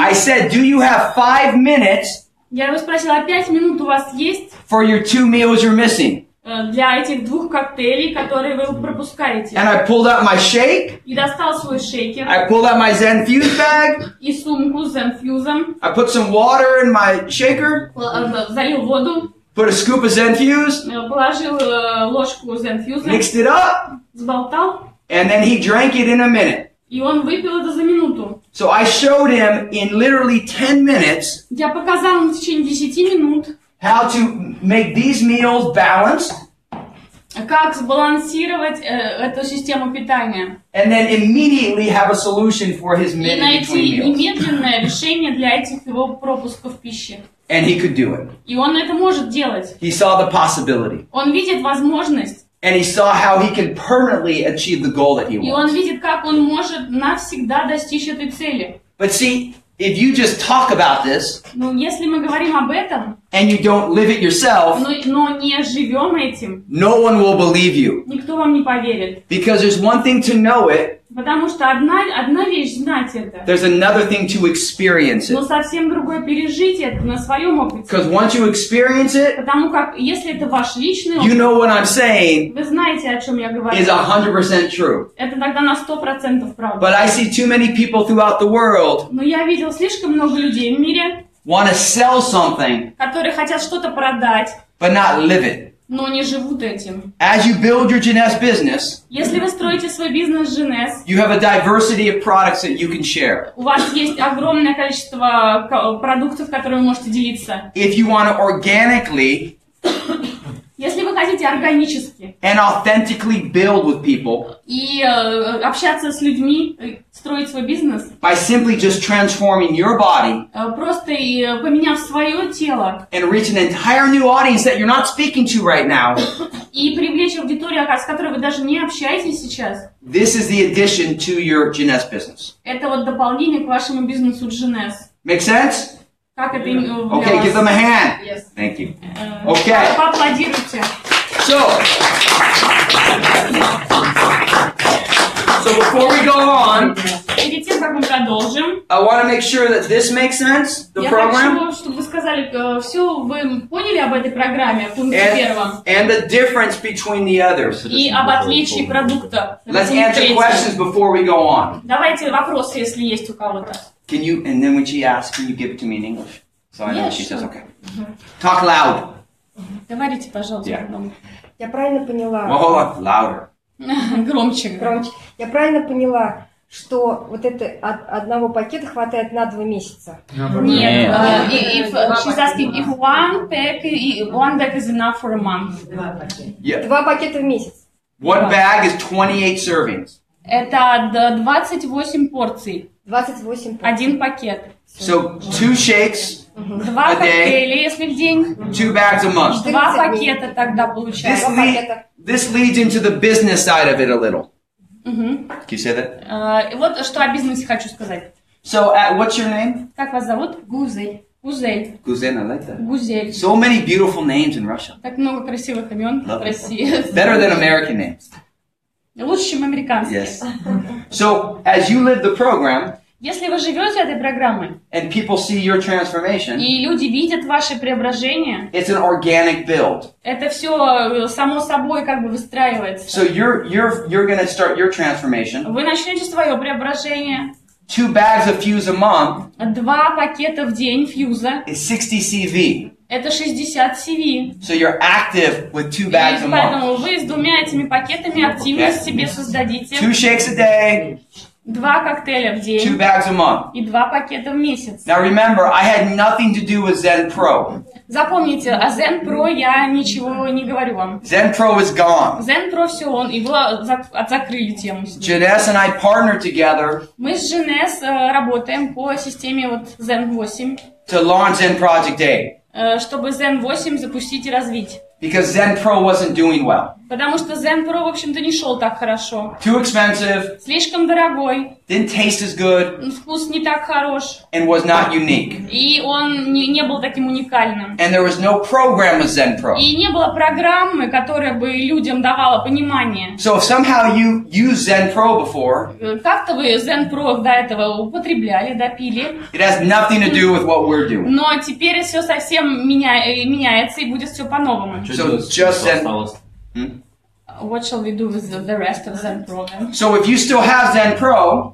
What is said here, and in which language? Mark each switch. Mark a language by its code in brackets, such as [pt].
[en] I said, do you have 5 minutes [ru] я его спросила, 5 минут у вас есть [en] for your 2 meals you're missing? [ru] для этих 2 коктейлей, которые вы пропускаете? [en] And I pulled out my shake. [ru] И достал свой шейкер. [en] I pulled out my Zen Fuse bag. [ru] И сумку с Zen Fuse. [en] I put some water in my shaker. [ru] Залил воду. [en] Put a scoop of Zen Fuse. [ru] Положил ложку Zen Fuse. [en] Mixed it up. [ru] Сболтал. [en] And then he drank it in a minute. [ru] И он выпил это за минуту. [en] So I showed him in literally 10 minutes [ru] Я показал ему в течение 10 минут, [en] how to make these meals balanced. [ru] Как сбалансировать эту систему питания. [en] And then immediately have a solution for his [ru] И [en] in-between [ru] найти [en] meals. [ru] немедленное решение для этих его пропусков пищи. [en] And he could do it. [ru] И он это может делать. [en] He saw the possibility. [ru] Он видит возможность. [en] And he saw how he can permanently achieve the goal that he [ru] И он [en] wants. [ru] видит, как он может навсегда достичь этой цели. [en] But see, if you just talk about this [ru] Ну, если мы говорим об этом, [en] and you don't live it yourself, [ru] но не живем этим, [en] no one will believe you. [ru] никто вам не поверит. [en] Because there's one thing to know it, [ru] Потому что одна вещь знать это, [en] there's another thing to experience [ru] но [en] it. [ru] совсем другое пережить это на своем опыте. [en] Because once you experience it, [ru] Потому как, если это ваш личный [en] you [ru] опыт, [en] know what I'm saying [ru] вы знаете, о чем я говорю. [en] is 100% true. [ru] Это тогда на 100% правда. [en] But I see too many people throughout the world [ru] Но я видел слишком много людей в мире, [en] want to sell something, [ru] которые хотят что-то продать, [en] but not live it. [ru] но не живут этим. [en] As you build your Genes business, [ru] Если вы строите свой бизнес Genes, [en] you have a diversity of products that you can share. [ru] у вас есть огромное количество продуктов, которые вы можете делиться. [en] If you want to organically [ru] Если вы хотите органически [en] and authentically build with people [ru] и общаться с людьми, строить свой бизнес, [en] by simply just transforming your body [ru] просто поменяв свое тело [en] and reach an entire new audience that you're not speaking to right now, [ru] и привлечь аудиторию, с которой вы даже не общаетесь сейчас, [en] this is the addition to your Genes business. [ru] это вот дополнение к вашему бизнесу Genes. [en] Make sense? [ru] Как это для [en] Okay, give them a hand. Yes. Thank you. Okay. [ru] Поаплодируйте. [en] So before we go on, [ru] Перед тем, как мы продолжим, [en] I want to make sure that this makes sense, the [ru] я [en] program, [ru] хочу, чтобы вы сказали, все вы поняли об этой программе, в пункте первом, [en] and the difference between the others. [ru] и об отличии продукта. [en] Let's answer questions before we go on. [ru] Давайте вопросы, если есть у кого-то. [en] Can you, and then when she asks, can you give it to me in English? So I know what she Yes, says, okay. Talk loud. [ru] Говорите, пожалуйста. [en] Yeah. [ru] Я правильно поняла? [en] Well, hold on, louder. [ru] Громче. Громче. Я правильно поняла, что вот это одного пакета хватает на 2 месяца? Нет. [en] She's asking if one pack is enough for a month. Yeah. [ru] 2 пакета в месяц. [en] One bag is 28 servings. [ru] Это 28 порций. 28 пакетов. Один пакет. [en] So 2 shakes, [ru] 2 [en] A day. [ru] коктейля, если в день. [en] 2 bags a month. [ru] 2 пакета тогда получается. [en] This leads into the business side of it a little. Can you say that? [ru] И вот что о бизнесе хочу сказать. [en] So, what's your name? [ru] Как вас зовут? Гузель. Гузель. [en] Guzen, I like that. [ru] Гузель. [en] So many beautiful names in Russia. [ru] Так много красивых имен в [en] Love it. [ru] России. [en] Better than American names. [ru] Лучше, чем американские. [en] Yes. So, as you live the program, [ru] Если вы живете этой программой, [en] and people see your transformation, [ru] и люди видят ваши преображения, [en] it's an organic build. [ru] это все само собой как бы выстраивается. [en] So you're going to start your transformation. [ru] Вы начнете свое преображение. [en] 2 bags of fuse a month [ru] 2 пакета в день фьюза. [en] is 60 CV. [ru] Это 60 CV. [en] So you're active with 2 bags a month. [ru] Поэтому вы с 2 этими пакетами активность себе создадите. [en] 2 shakes a day. [ru] 2 коктейля в день. [en] 2 bags a month. [ru] И 2 пакета в месяц. [en] Now remember, I had nothing to do with Zen Pro. [ru] Запомните, о ZEN Pro я ничего не говорю вам. [en] Zen Pro is gone. [ru] ZEN Pro все, его закрыли тему. [en] Janess and I partnered together [ru] Мы с Жанес работаем по системе вот ZEN 8, [en] to launch Zen Project 8 [ru] чтобы ZEN 8 запустить и развить. [en] because Zen Pro wasn't doing well. [ru] Потому что ZEN Pro, в общем-то, не шел так хорошо. [en] Too expensive, [ru] Слишком дорогой, [en] didn't taste as good, [ru] вкус не так хорош, [en] and was not unique. [ru] и он не был таким уникальным. [en] And there was no program with Zen Pro. [ru] И не было программы, которая бы людям давала понимание. [en] So if somehow you used Zen Pro before, [ru] Как-то вы ZEN Pro до этого употребляли, допили, [en] it has nothing to do with what we're doing. [ru] но теперь все совсем меняется и будет все по-новому. [en] So just Zen. What shall we do with the rest of ZEN Pro then? So if you still have Zen Pro,